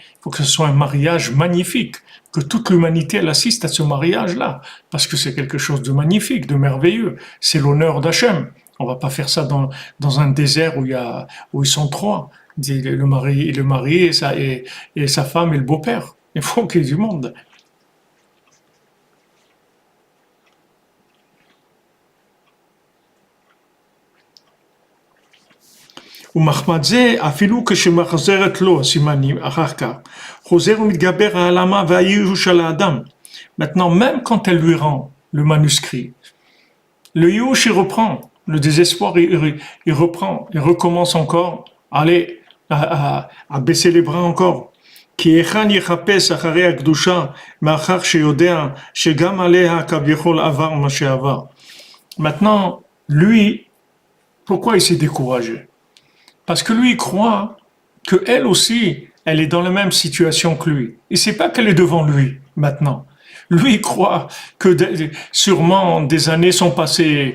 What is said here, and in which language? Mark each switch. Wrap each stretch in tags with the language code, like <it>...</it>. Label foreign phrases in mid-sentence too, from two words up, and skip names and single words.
<fr>Il faut que ce soit un mariage magnifique. Que toute l'humanité, elle assiste à ce mariage-là. Parce que c'est quelque chose de magnifique, de merveilleux. C'est l'honneur d'Hachem. On va pas faire ça dans un désert où ils sont trois. Le mari et sa femme et le beau-père. Il faut qu'il y ait du monde.</fr> <he>ומחמד זה, אפילו כשמחזרת לו הסימנים אחר כך, חוזר ומתגבר העלמה והייאוש של האדם.</he> <fr>Maintenant, même quand elle lui rend le manuscrit, le ייאוש il reprend, le désespoir il reprend, il recommence encore, allez, à baisser les bras encore.</fr> <he>כי היכן יחפש אחרי הקדושה, מאחר שיודע שגם עליה כביכול עבר מה שעבר.</he> <fr>Maintenant, lui, pourquoi il s'est découragé? Parce que lui, il croit qu'elle aussi, elle est dans la même situation que lui. Il ne sait pas qu'elle est devant lui, maintenant. Lui, il croit que sûrement des années sont passées.</fr>